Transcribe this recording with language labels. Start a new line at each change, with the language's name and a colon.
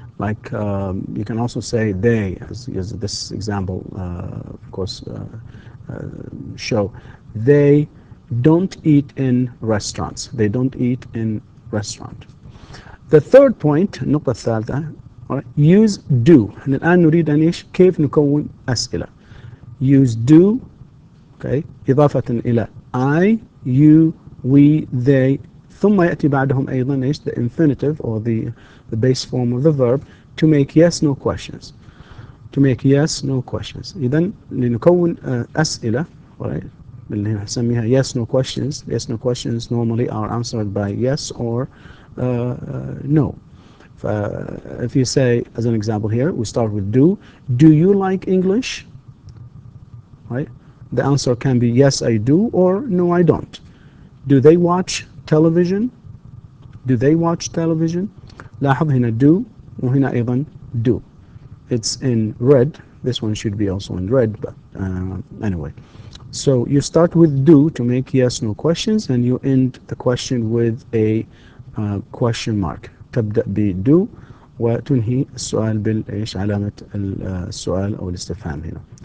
English: Like you can also say they, as this example of course show. They don't eat in restaurants. They don't eat in restaurant. The third point,
Arabic: النقطة الثالثة,
English: Alright. Use do.
Arabic: الآن نريد أن إيش كيف نكون أسئلة.
English: Use do, okay,
Arabic: إضافة إلى
English: I, you, we, they,
Arabic: ثم يأتي بعدهم أيضا إيش
English: the infinitive or the base form of the verb to make yes no questions. To make yes no questions.
Arabic: إذا لنكون أسئلة, right, اللي نسميها
English: yes no questions. Yes no questions normally are answered by yes or no. If you say, as an example here, we start with do. Do you like English? Right? The answer can be yes, I do, or no, I don't. Do they watch television? Do they watch television?
Arabic: لاحظ هنا do وهنا أيضا do.
English: It's in red. This one should be also in red, but anyway. So you start with do to make yes, no questions, and you end the question with a question mark.
Arabic: تبدأ ب do وتنهي السؤال بالإيش علامة السؤال أو الاستفهام هنا.